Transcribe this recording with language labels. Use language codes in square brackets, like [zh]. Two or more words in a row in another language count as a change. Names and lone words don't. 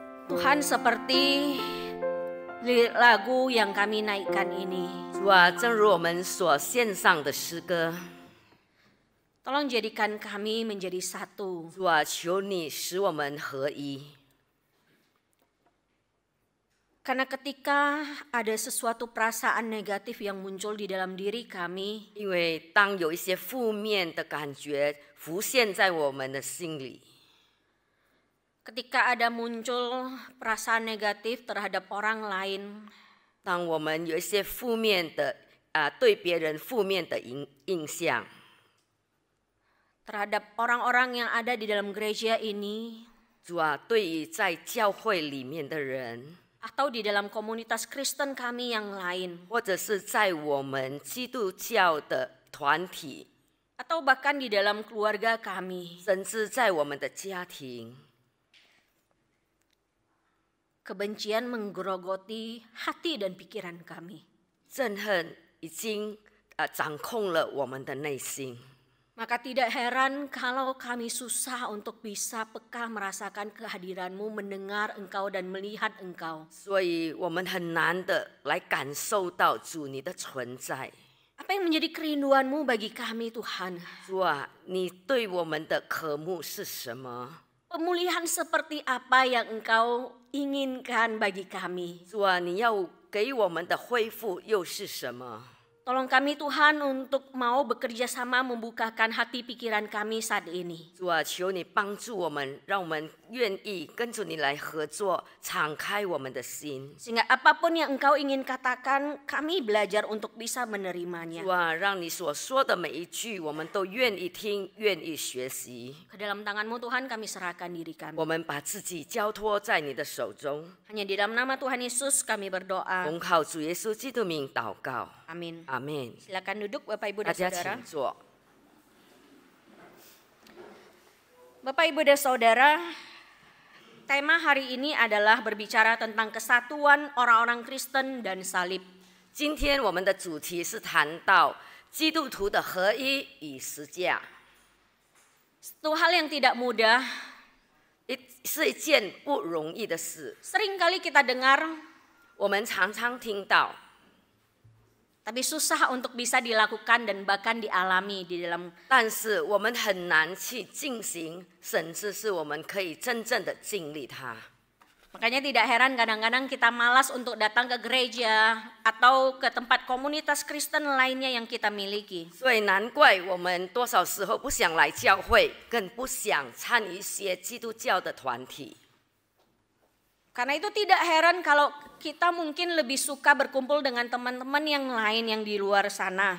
[id] Tuhan, seperti lagu yang kami naikkan ini, [zh] 主啊，正如我们所献上的诗歌， [id] tolong jadikan kami menjadi satu. [zh] 主啊，求你使我们合一。 [id] Karena ketika ada sesuatu perasaan negatif yang muncul di dalam diri kami, [zh] 因为当有一些负面的感觉浮现在我们的心里， [id] ketika ada muncul perasaan negatif terhadap orang lain, [zh] 当我们有一些负面的对别人负面的印象， [id] terhadap orang-orang yang ada di dalam gereja ini, [zh] 主啊，对于在教会里面的人， [id] atau di dalam komunitas Kristen kami yang lain, [zh] 或者是在我们基督教的团体， [id] atau bahkan di dalam keluarga kami, [zh] 甚至在我们的家庭， [id] kebencian menggerogoti hati dan pikiran kami. [zh] 憎恨已经掌控了我们的内心。 [id] Maka tidak heran kalau kami susah untuk bisa peka merasakan kehadiran-Mu, mendengar Engkau dan melihat Engkau. [zh] 所以我们很难的来感受到主你的存在。 [id] Apa yang menjadi kerinduan-Mu bagi kami, Tuhan? [zh] 主啊，你对我们的渴慕是什么？ [id] Pemulihan seperti apa yang Engkau inginkan bagi kami? [zh] 主啊，你要给我们的恢复又是什么？ [id] Tolong kami, Tuhan, untuk mau bekerja sama membukakan hati pikiran kami saat ini. [zh] 主啊，求你帮助我们，让我们愿意跟着你来合作，敞开我们的心。 [id] Sehingga apapun yang Engkau ingin katakan, kami belajar untuk bisa menerimanya. [zh] 主啊，让你所说的每一句，我们都愿意听，愿意学习。 [id] Ke dalam tangan-Mu, Tuhan, kami serahkan diri kami. [zh] 我们把自己交托在你的手中， [id] Hanya di dalam nama Tuhan Yesus kami berdoa. [zh] 奉靠主耶稣基督名祷告， [id] Amin. [zh] 阿门。 [id] Silakan duduk Bapak Ibu [zh] 大 [id] dan [zh] 家 [id] Saudara. [zh] 请坐。 [id] Bapak Ibu dan Saudara, tema hari ini adalah berbicara tentang kesatuan orang-orang Kristen dan salib. [zh] 今天我们的主题是谈到基督徒的合一与十架， [id] Satu hal yang tidak mudah, [zh] 是一件不容易的事。 [id] seringkali kita dengar, [zh] 我们常常听到， [id] tapi susah untuk bisa dilakukan dan bahkan dialami di dalam. [zh] 但是我们很难去进行，甚至是我们可以真正的经历它。 [id] Makanya tidak heran kadang-kadang kita malas untuk datang ke gereja atau ke tempat komunitas Kristen lainnya yang kita miliki. [zh] 所以难怪我们多少时候不想来教会，更不想参与一些基督教的团体。 [id] Karena itu tidak heran kalau kita mungkin lebih suka berkumpul dengan teman-teman yang lain yang di luar sana.